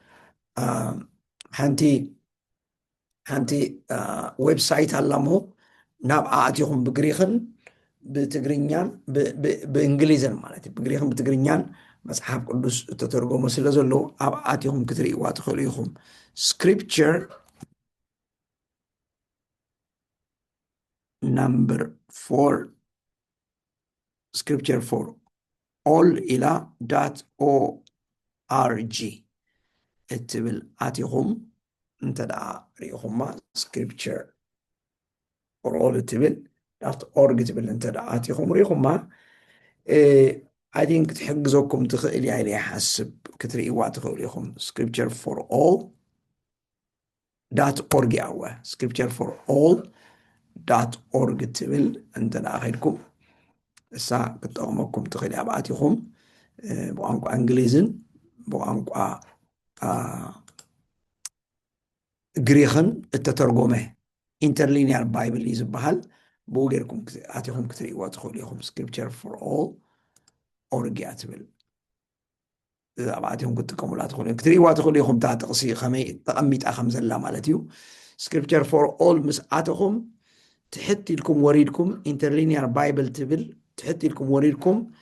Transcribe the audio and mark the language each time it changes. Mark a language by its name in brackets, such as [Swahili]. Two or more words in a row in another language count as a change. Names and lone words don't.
[Tigrinya] ሓንቲ ዌብሳይት ኣላ እሞ ናብኣ ኣትኹም ብግሪክን ብትግርኛን ብእንግሊዝን ማለት እዩ ብግሪክን ብትግርኛን መፅሓፍ ቅዱስ እተተርጎሞ ስለ ዘሎ ኣብ ኣትኹም ክትርእይዋ ትኽእሉ ኢኹም ስክሪፕቸር [English] number 4 scripture for all [Tigrinya] ila .org እትብል ኣትኹም እንተደኣ ሪኢኹማ [English] scripture for all [Tigrinya] እትብል .org እትብል እንተደኣ ኣትኹም ሪኢኹማ [English] I think [Tigrinya] ትሕግዘኩም ትኽእል እያ ኢለ ይሓስብ ክትርእይዋ ትኽእሉ ኢኹም [English] scripture for all .org [Tigrinya] ኣወ [English] scripture for all .org [Tigrinya] ትብል እንተደኣ ኸይድኩም እሳ ክትጠቕመኩም ትኽእል እያ ብኣትኹም ብቋንቋ እንግሊዝን ብቋንቋ ግሪክን እተተርጎመ [English] interlinear bible [Tigrinya] እዩ ዝበሃል ብኡ ጌርኩም ኣትኹም ክትርእይዋ ትኽእሉ ኢኹም [English] scripture for all org [Tigrinya] እያ ትብል ኣብ ኣትኹም ክትጥቀሙላ ትኽእሉ ክትርእይዋ ትኽእሉ ኢኹም እታ ጥቕሲ ከመይ ተቐሚጣ ከም ዘላ ማለት እዩ [English] scripture for all [Tigrinya] ምስ ኣትኹም ትሕት ኢልኩም ወሪድኩም [English] interlinear bible [Tigrinya] ትብል ትሕት ኢልኩም ወሪድኩም